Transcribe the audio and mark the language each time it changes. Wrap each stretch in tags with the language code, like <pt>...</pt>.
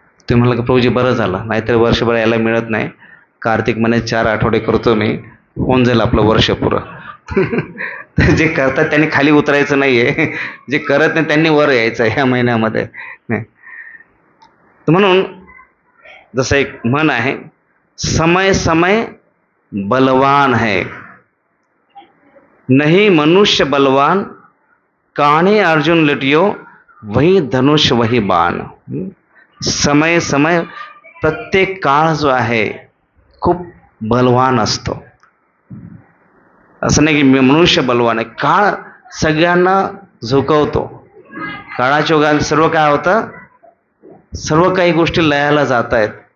<mr>ते म्हणलं की प्रभूजी बरं झालं, नाहीतर वर्षभर यायला मिळत नाही, कार्तिक महिन्यात 4 आठवडे करतो मी, होऊन जाईल आपलं वर्ष पुरं. तर जे करतात त्यांनी खाली उतरायचं नाहीये, जे करत नाही त्यांनी वर यायचं ह्या महिन्यामध्ये. तर म्हणून जसं एक म्हण आहे</mr> <hi>समय समय बलवान है, नहीं मनुष्य बलवान, कान्हे अर्जुन लटियो वही धनुष वही बाण.</hi> <mr>समय समय प्रत्येक काळ जो आहे खूप बलवान असतो. असं नाही की मनुष्य बलवान आहे. काळ सगळ्यांना झुकवतो. काळाच्या ओघात सर्व काय होतं, सर्व काही गोष्टी लयाला जात आहेत.</mr>